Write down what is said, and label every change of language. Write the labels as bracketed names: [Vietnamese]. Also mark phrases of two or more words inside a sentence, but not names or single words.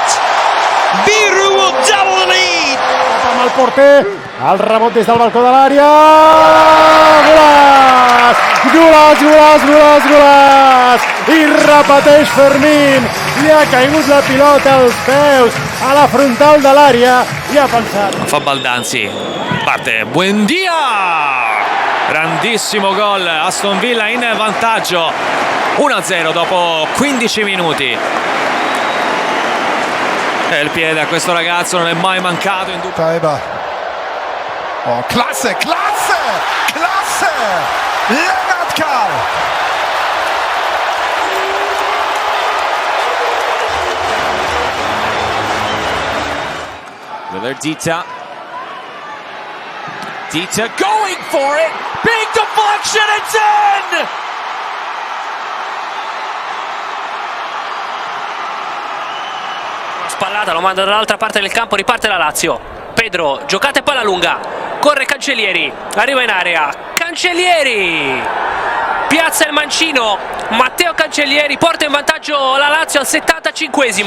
[English] Biru will double the lead! [Catalan] Amb el porter, el rebot des del balcó de l'àrea. Golaç! I repeteix Fermín. Li ha caigut la pilota als peus a la frontal de l'àrea i ha pensat. [Italian] Fa Baldanzi, parte Buendia, grandissimo gol, Aston Villa in vantaggio 1-0 dopo 15 minuti. E il piede a questo ragazzo non è mai mancato in dubbio. [German] Oh, klasse! Lennart Karl! [English] Willard Dita going for it. Big deflection, it's in! [Italian] Spallata, lo manda dall'altra parte del campo, riparte la Lazio. Pedro, giocate palla lunga. Corre Cancellieri, arriva in area. Cancellieri! piazza il mancino, Matteo Cancellieri porta in vantaggio la Lazio al 75esimo.